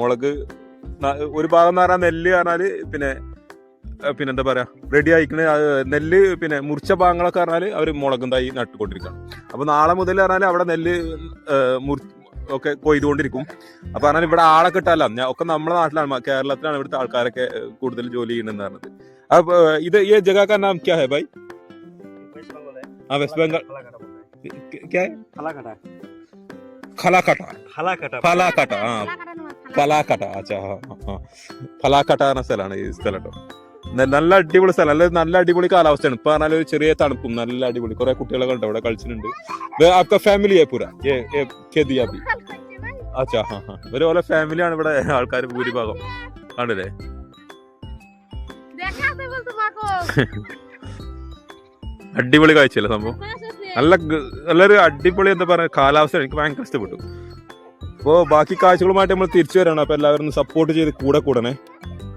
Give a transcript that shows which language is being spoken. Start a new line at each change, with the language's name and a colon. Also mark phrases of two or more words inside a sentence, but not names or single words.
Malayalam: മുളക് ഒരു ഭാഗം എന്ന് പറഞ്ഞാൽ നെല്ല് പറഞ്ഞാല് പിന്നെന്താ പറയാ റെഡി ആയിക്കണ നെല്ല്, പിന്നെ മുറിച്ച ഭാഗങ്ങളൊക്കെ പറഞ്ഞാല് അവര് മുളകും തൈ നട്ടുകൊണ്ടിരിക്കണം. അപ്പൊ നാളെ മുതൽ പറഞ്ഞാല് അവിടെ നെല്ല് ഒക്കെ കൊയ്തുകൊണ്ടിരിക്കും. അപ്പൊ പറഞ്ഞാൽ ഇവിടെ ആളെ കിട്ടാല്ല, ഒക്കെ നമ്മുടെ നാട്ടിലാണ്, കേരളത്തിലാണ് ഇവിടുത്തെ ആൾക്കാരൊക്കെ കൂടുതൽ ജോലി ചെയ്യുന്നതെന്ന് പറഞ്ഞത്.
Hindi: अब इधर ये जगह का नाम क्या है भाई? हाँ वेस्ट बंगाल क्या है? फलाकाटा हाँ फलाकाटा अच्छा हाँ
Malayalam: ഫലാക്കട്ട എന്ന സ്ഥലമാണ് ഈ സ്ഥലം കേട്ടോ. നല്ല അടിപൊളി സ്ഥലം, നല്ല അടിപൊളി കാലാവസ്ഥയാണ്. ഇപ്പൊ പറഞ്ഞാൽ ഒരു ചെറിയ തണുപ്പും നല്ല അടിപൊളി കുറെ കുട്ടികളൊക്കെ ഉണ്ട് അവിടെ കളിച്ചിട്ടുണ്ട്.
Hindi: आपका फैमिली है पूरा ये खेदिया भी अच्छा हाँ हाँ
Malayalam: ഇവര് പോലെ ഫാമിലിയാണ് ഇവിടെ ആൾക്കാർ ഭൂരിഭാഗം കണ്ടില്ലേ. അടിപൊളി കാഴ്ചയല്ലേ സംഭവം. നല്ലൊരു അടിപൊളി എന്താ പറയുക കാലാവസ്ഥ, എനിക്ക് ഭയങ്കര ഇഷ്ടപ്പെട്ടു. അപ്പോൾ ബാക്കി കാഴ്ചകളുമായിട്ട് നമ്മൾ തിരിച്ചു വരണം. അപ്പോൾ എല്ലാവരും സപ്പോർട്ട് ചെയ്ത് കൂടെ കൂടണേ.